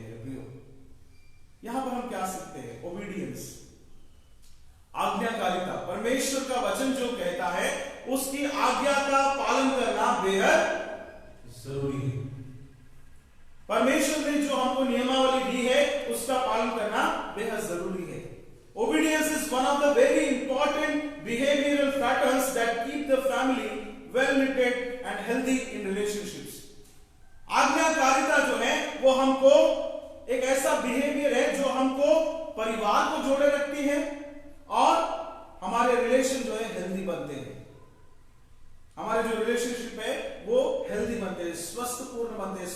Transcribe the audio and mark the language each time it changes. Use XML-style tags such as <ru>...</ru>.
<hi>मेरे प्रियो, यहां पर हम क्या सीखते हैं? ओबीडियंस, आज्ञाकारिता। परमेश्वर का वचन जो कहता है उसकी आज्ञा का पालन करना बेहद जरूरी है। परमेश्वर ने जो हमको नियमावली दी है उसका पालन करना बेहद जरूरी है।</hi> <en>Obedience is one of the very important behavioral patterns that keep the family well knitted and healthy in relationships.</en> <hi>आज्ञाकारिता जो है वो हमको एक ऐसा बिहेवियर है जो हमको परिवार को जोड़े रखती है और हमारे रिलेशन जो है हेल्दी बनते हैं। हमारे जो रिलेशनशिप है वो हेल्दी बनते हैं, स्वस्थ पूर्ण बनते हैं।</hi>